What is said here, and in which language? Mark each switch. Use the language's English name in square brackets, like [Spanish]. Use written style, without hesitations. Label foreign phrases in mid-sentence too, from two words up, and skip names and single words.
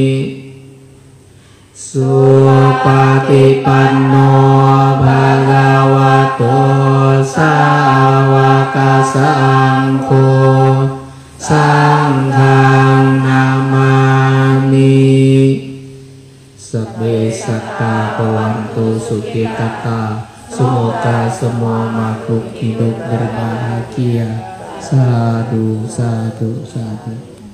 [Pali] สุปฏิปันโนภะคะวะโตสาวกสังโฆสังฆังนามามิสัพเพสัตตาภวันตุสุขิตตา [Indonesian] semoga semua makhluk hidup berbahagia. [Pali] Sadu, sadu, sadu.